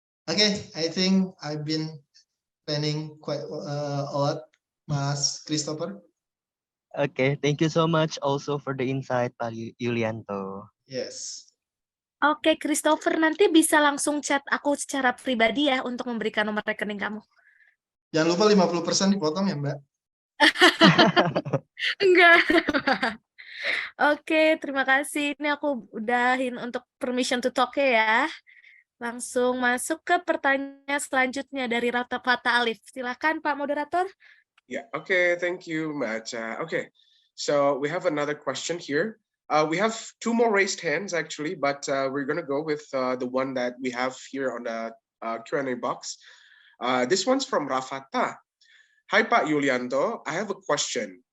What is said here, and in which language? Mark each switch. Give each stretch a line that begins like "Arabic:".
English: Okay, I think I've been planning quite a lot, Mas Christopher. Okay, thank you so much also for the insight, Pak Yulianto. Yes.
Indonesian: Oke, Christopher, nanti bisa langsung chat aku secara pribadi ya untuk memberikan nomor rekening kamu. Jangan lupa 50% dipotong ya, Mbak. Enggak. Oke, terima kasih. Ini aku udahin untuk
English: permission to talk
Indonesian: ya. Langsung masuk ke pertanyaan selanjutnya dari Rata Fata Alif. Silakan Pak Moderator.
English: Yeah, okay, thank you, Mbak Acha. Okay, so we have another question here. We have 2 more raised hands actually, but we're gonna go with the one that we have here on the Q&A box. This one's from Rafata. Hi, Pak Yulianto. I have a question.